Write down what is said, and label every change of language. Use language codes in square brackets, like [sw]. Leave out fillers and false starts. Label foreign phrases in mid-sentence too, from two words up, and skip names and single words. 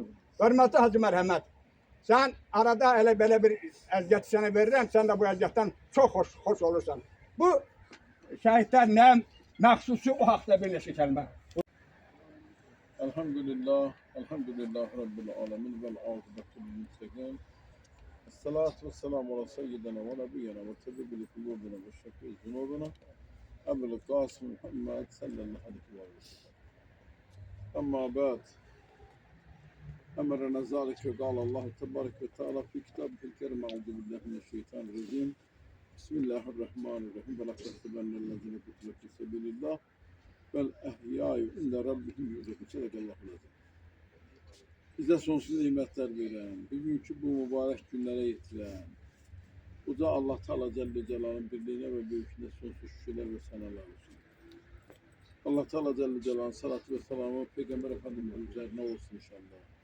[az] Hörmətli Hacı Mərhəmət, sən arada elə belə bir əziyyəti sənə verirəm, sən də bu əziyyətdən çox xoş olursan. Bu şəhidlər nə məxsusu o haqda bir neçə kəlmə. [ar] الحمد لله، الحمد لله رب العالمين والعاقبة للمتقين. الصلاة والسلام على سيدنا ونبينا وطبيب قلوبنا وشفيع ذنوبنا. أبو القاسم محمد صلى الله عليه وسلم. أما بعد. أمرنا ذلك وقال الله تبارك وتعالى في كتابه الكريم أعوذ بالله من الشيطان الرجيم بسم الله الرحمن الرحيم ولا تحسبن الذين قتلوا في سبيل الله بل أحياء عند ربهم يرزقون. صدق الله العظيم. [tr] Bize sonsuz nimetler veren, bugünkü bu mübarek günlere getiren, Uca Allah Teala Celle Celal'ın birliğine ve büyüklüğüne sonsuz şükürler ve senalar olsun. Allah Teala Celle Celal'ın salatü ve selamı Peygamber Efendimiz'in üzerine olsun inşallah.